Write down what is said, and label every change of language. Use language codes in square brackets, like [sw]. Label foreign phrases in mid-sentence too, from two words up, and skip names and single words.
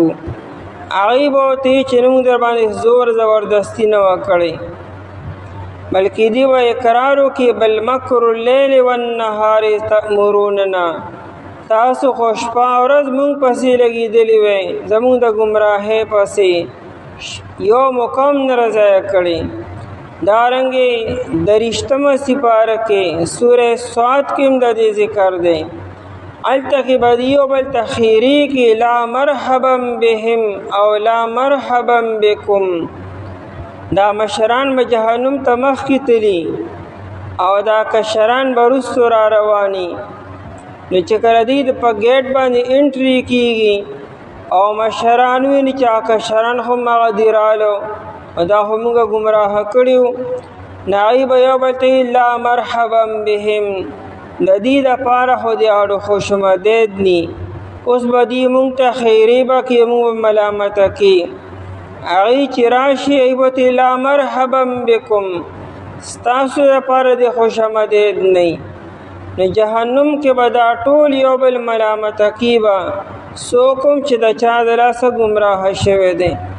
[ps] هغوی به ورته وایي چې موږ در باندې زور زبردستي نه وه کړې، بلکې دی به اقرار وکړي [ar] بل مکر اللیل والنهار تأمروننا، [ps] تاسو خو شپه او ورځ موږ پسې لګېدلي وئ، زموږ د ګمراهۍ پسې یو مقام نه رضایه کړي. دارنګې 23 سپاره کې سورې صاد کې هم د دې ذکر دی. هلته کې به یو بل ته خیرې کې [ar] لا مرحبا بهم [ps] او [ar] لا مرحبا بکم. [ps] دا مشران به جهنم ته مخکې تلي او دا کشران به وروستو را رواني. نو چې کله دوی په ګیټ باندې انټري کېږي او مشران ویني چې کشران خو هغه دي رالو او دا خو موږ ګمراه کړي وو، نو هغوی به یو بل ته [ar] لا مرحبا بهم، [ps] د دې دپاره خو د اړو خوشامدید ني. اوس به دوی موږ ته خیرې به کړي، موږ به ملامته کړي. هغوی چې راشي هغوی به ورته [ar] لا مرحبا بکم، [ps] ستاسو دپاره د خوشامدید نه. نو جهنم کې به دا ټول یو بل ملامته کیږي، څوک هم چې د چا د لاسه ګمراه شوی دی.